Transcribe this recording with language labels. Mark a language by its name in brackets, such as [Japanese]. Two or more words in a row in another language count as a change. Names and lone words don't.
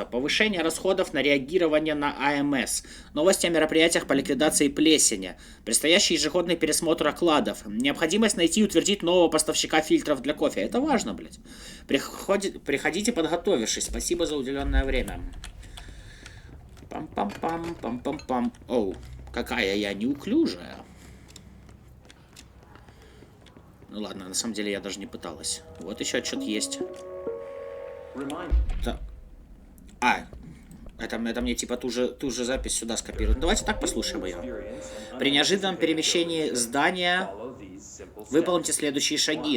[Russian] Повышение расходов на реагирование на АМС. Новости о мероприятиях по ликвидации плесени. Предстоящий ежегодный пересмотр окладов. Необходимость найти и утвердить нового поставщика фильтров для кофе. Это важно, блядь. Приходите подготовившись. Спасибо за уделенное время. Пам-пам-пам, пам-пам-пам. Оу, какая я неуклюжая. Ну ладно, на самом деле я даже не пыталась. Вот еще что-то есть. Так. Это мне типа ту же запись сюда скопируют. Давайте так послушаем ее. При неожиданном перемещении здания выполните следующие шаги.